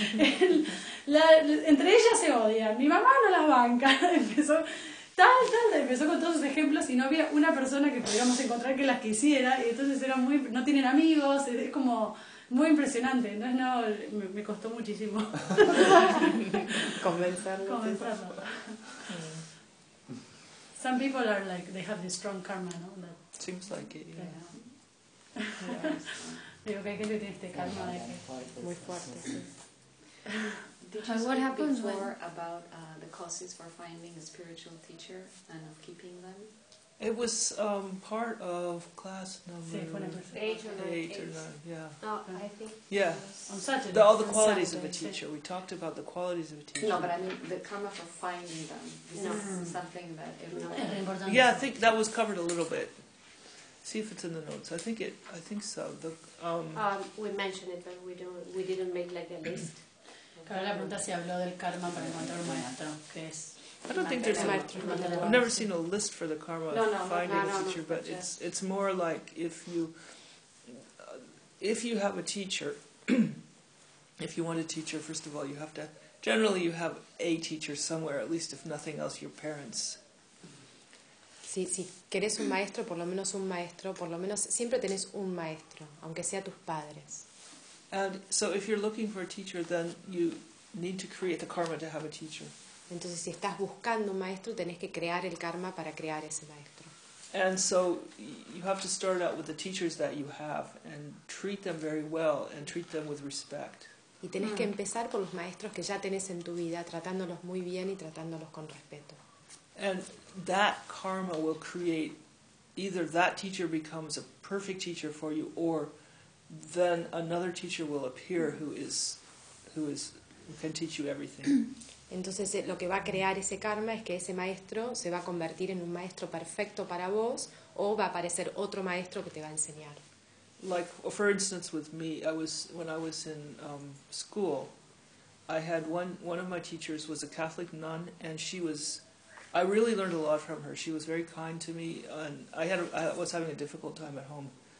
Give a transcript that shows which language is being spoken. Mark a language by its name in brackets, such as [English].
[Spanish] Entre ellas se odian, mi mamá no las banca. Empezó. tal, empezó con todos los ejemplos y no había una persona que podíamos encontrar que las quisiera, y entonces era muy, no tienen amigos, es como muy impresionante, entonces no, me costó muchísimo convencerlo. [English] Some people are like, they have this strong karma, no? That seems like it, yeah. [Spanish] Digo que hay gente que tiene este karma, muy fuerte, sí. [English] Did you what speak before when? About the causes for finding a spiritual teacher and of keeping them? It was part of class number 8 or 9. Yeah. I think. Yeah. All the qualities of a teacher. We talked about the qualities of a teacher. No, but I mean the karma for finding them. Is something that important. Yeah, I think that was covered a little bit. See if it's in the notes. I think so. The We mentioned it, but we didn't make like a list. [Spanish] Carla pregunta si habló del karma para encontrar un maestro, que es. [English] I don't think there's a. I've never seen a list for the karma of finding a teacher, but it's more like if you have a teacher, if you want a teacher, first of all, you have to. Generally, you have a teacher somewhere, at least if nothing else, your parents. [Spanish] Sí, sí. Quieres un maestro, por lo menos un maestro, por lo menos siempre tenés un maestro, aunque sea tus padres. [English] And so, if you're looking for a teacher, then you need to create the karma to have a teacher. [Spanish] Entonces, si estás buscando un maestro, tenés que crear el karma para crear ese maestro. [English] And so you have to start out with the teachers that you have and treat them very well and treat them with respect. [Spanish] Y tenés que empezar por los maestros que ya tenés en tu vida, tratándolos muy bien y tratándolos con respeto. [English] And that karma will create either that teacher becomes a perfect teacher for you, or then another teacher will appear who can teach you everything. [Spanish] Entonces lo que va a crear ese karma es que ese maestro se va a convertir en un maestro perfecto para vos, o va a aparecer otro maestro que te va a enseñar. [English] Like, for instance, with me, when I was in school, I had one of my teachers was a Catholic nun, and she was, I really learned a lot from her. She was very kind to me, and I was having a difficult time at home.